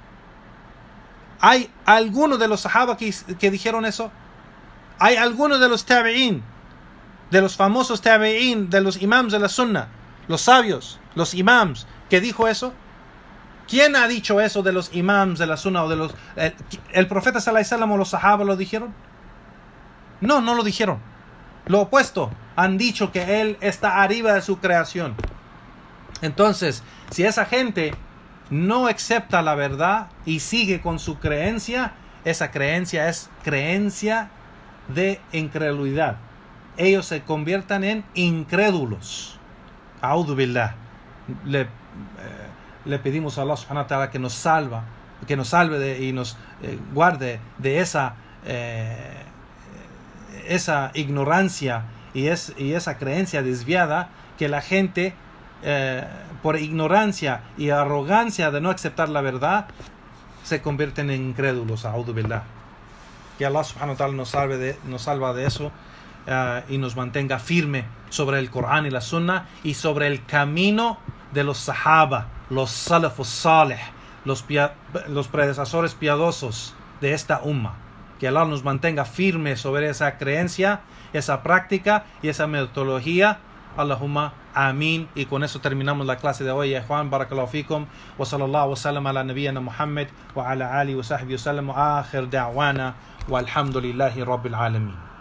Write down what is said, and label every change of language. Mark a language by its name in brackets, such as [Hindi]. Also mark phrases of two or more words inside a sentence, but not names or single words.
[Spanish] ¿Hay alguno de los sahaba que dijeron eso? ¿Hay alguno de los tabi'in, de los famosos tabi'in, de los imams de la sunna, los sabios, los imams, que dijo eso? ¿Quién ha dicho eso de los imams de la sunna o de los... el profeta [Arabic] صلى الله عليه وسلم [Spanish] o los sahaba lo dijeron? No lo dijeron. Lo opuesto. han dicho que Él está arriba de su creación. Entonces, si esa gente no acepta la verdad y sigue con su creencia, esa creencia es creencia de incredulidad. Ellos se conviertan en incrédulos. [Arabic] أعوذ بالله. [Spanish] Le pedimos a Allah [Arabic] سبحانه وتعالى [Spanish] que nos salve y nos guarde de esa ignorancia y esa creencia desviada, que la gente por ignorancia y arrogancia de no aceptar la verdad se convierten en incrédulos. [Arabic] أعوذ بالله. [Spanish] Que Allah [Arabic] سبحانه وتعالى [Spanish] nos salva de eso y nos mantenga firme sobre el Corán y la Sunna y sobre el camino de los Sahaba, los [Arabic] السلف الصالح, [Spanish] los predecesores piadosos de esta umma. Que Allah nos mantenga firme sobre esa creencia, esa práctica y esa metodología. [Arabic] اللهم آمين. [Spanish] Y con eso terminamos la clase de hoy. Juan, [Arabic] بارك الله فيكم. وصلى الله وسلم على نبينا محمد وعلى آله وصحبه وسلم. آخر دعوانا والحمد لله رب العالمين.